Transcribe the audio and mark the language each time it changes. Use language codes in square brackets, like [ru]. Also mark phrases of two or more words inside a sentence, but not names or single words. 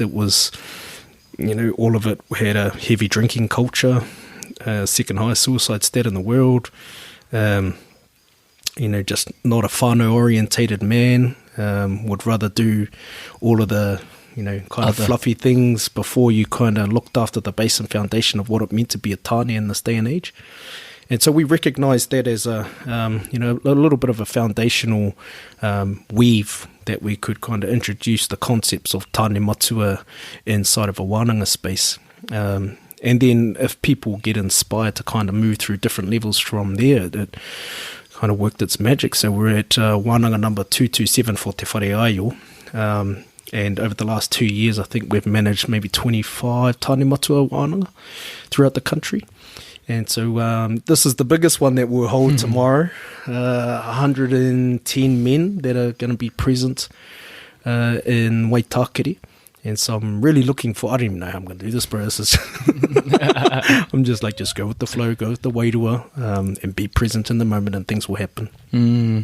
[en] It was all of it had a heavy drinking culture, second highest suicide stat in the world, just not a whānau orientated man, would rather do all of the, kind of fluffy things before you kind of looked after the base and foundation of what it meant to be a Tāne in this day and age. And so we recognised that as a little bit of a foundational weave that we could kind of introduce the concepts of [mi] tāne matua [en] inside of a wānanga space. And then if people get inspired to kind of move through different levels from there, it kind of worked its magic. So we're at wānanga number 227 for Te Whare Aio. And over the last 2 years, I think we've managed maybe 25 [mi] tāne matua wānanga [en] throughout the country. And so this is the biggest one that we'll hold tomorrow. 110 men that are going to be present in Waitakere. And so I'm really looking for, I don't even know how I'm going to do this, bro. This is I'm just go with the flow, go with the wairua, and be present in the moment, and things will happen.